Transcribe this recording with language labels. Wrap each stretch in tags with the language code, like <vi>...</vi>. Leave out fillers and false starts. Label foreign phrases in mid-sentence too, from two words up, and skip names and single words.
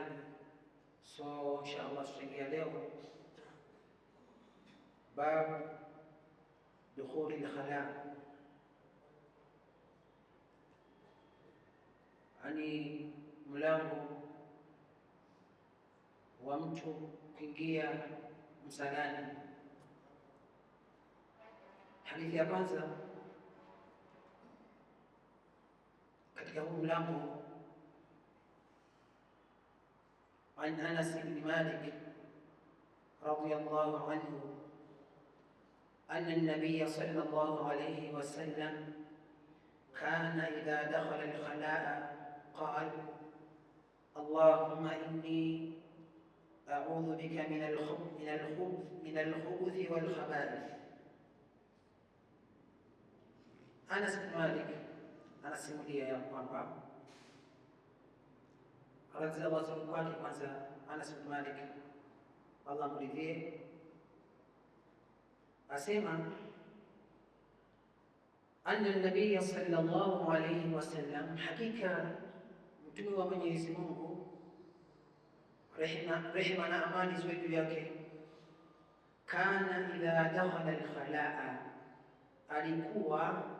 <sw>So inshallah tutaingia leo</sw> <ar>باب دخول الخلاء,</ar> <sw>yani mlango wa mtu kuingia msalani. Hadithi ya kwanza katika huu mlango عن</sw> <ar>أنس بن مالك رضي الله عنه أن النبي صلى الله عليه وسلم كان إذا دخل الخلاء قال: اللهم إني أعوذ بك من الخبث والخبائث.</ar> <sw>أنس بن مالك anasimulia ya kwamba</sw> <ar>رضي الله عنه</ar> <sw>kwanza, Anas bin Malik Allah mridhie, asema</sw> <ar>أن النبي صلى الله عليه وسلم,</ar> <sw>hakika mtume wa Mwenyezi Mungu rehema na amani ziwe juu yake,</sw> <ar>كان إذا دخل الخلاء,</ar> <sw>alikuwa</sw>